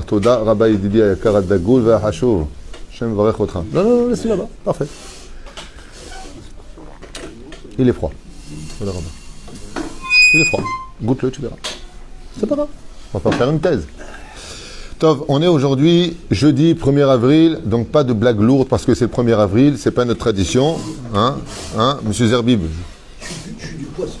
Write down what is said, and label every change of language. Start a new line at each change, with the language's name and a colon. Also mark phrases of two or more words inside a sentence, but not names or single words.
Hebrew: תודה רבה ידידי היקר הדגול והחשוב, השם מברך אותך. לא,
French: laisse là-bas, parfait. Il est froid.
Hebrew: תודה רבה.
French: Il est froid. Goûte-le, tu verras. C'est pas grave. On va pas faire une thèse. Tov, on est aujourd'hui jeudi 1er avril, donc pas de blague lourde parce que c'est le 1er avril, c'est pas notre tradition. Hein, monsieur Zerbib? Je suis du poisson.